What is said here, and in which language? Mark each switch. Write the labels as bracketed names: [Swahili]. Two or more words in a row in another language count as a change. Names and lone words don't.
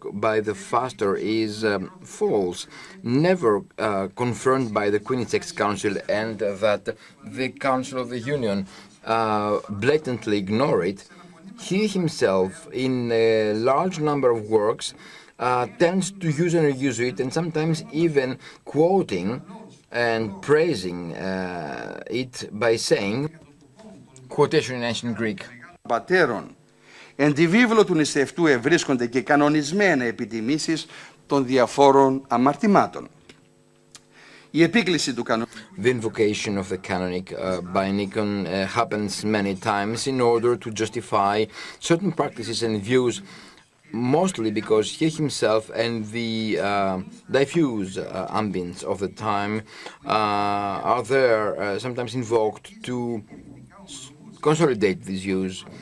[English] by the faster is false, never confirmed by the 26th Council, and that the Council of the Union blatantly ignore it, he himself, in a large number of works, tends to use and reuse it, and sometimes even quoting and praising it by saying, quotation in ancient Greek, [Greek] Πατέρων, εν τη βίβλο του νηστευτού ευρίσκονται και κανονισμένα επιτιμήσεις των διαφόρων αμαρτημάτων. Η επίκληση του κανονισμού. [English] The invocation of the canonic by Nikon happens many times in order to justify certain practices and views, mostly because he himself and the diffuse ambience of the time are there, sometimes invoked to consolidate these views.